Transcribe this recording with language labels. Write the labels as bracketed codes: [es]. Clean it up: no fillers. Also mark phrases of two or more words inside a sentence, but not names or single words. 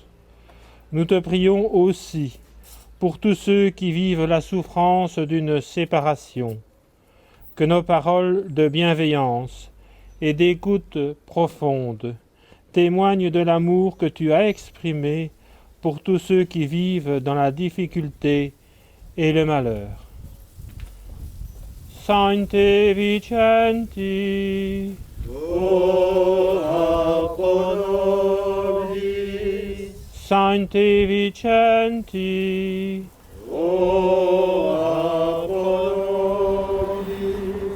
[fr] Nous te prions aussi pour tous ceux qui vivent la souffrance d'une séparation, que nos paroles de bienveillance et d'écoute profonde témoignent de l'amour que tu as exprimé pour tous ceux qui vivent dans la difficulté et le malheur. [la] Sancte Vicenti, ora pro nobis. Sancte Vicenti, ora pro nobis.